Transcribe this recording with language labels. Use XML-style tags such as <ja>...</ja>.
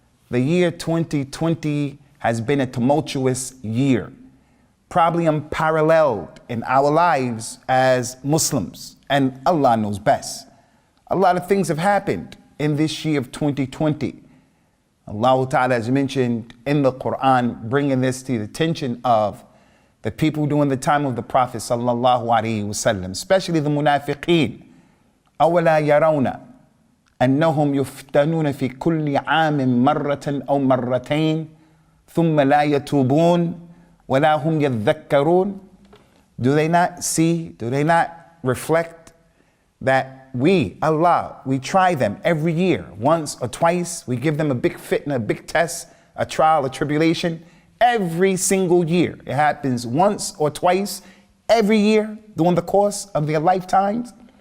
<en>The year 2020 has been a tumultuous year, probably unparalleled in our lives as Muslims, and Allah knows best. A lot of things have happened in this year of 2020. Allah Ta'ala has mentioned in the Qur'an, bringing this to the attention of the people during the time of the Prophet sallallahu alaihi wasallam, especially the munafiqeen.</en> <ar>أولا يرون أنهم يفتنون في كل عام مرة أو مرتين ثم لا يتوبون ولا هم يذكرون.</ar> <en>Do they not see, do they not reflect that we, Allah, we try them every year, once or twice, we give them a big fitna, a big test, a trial, a tribulation, every single year. It happens once or twice every year during the course of their lifetimes.</en>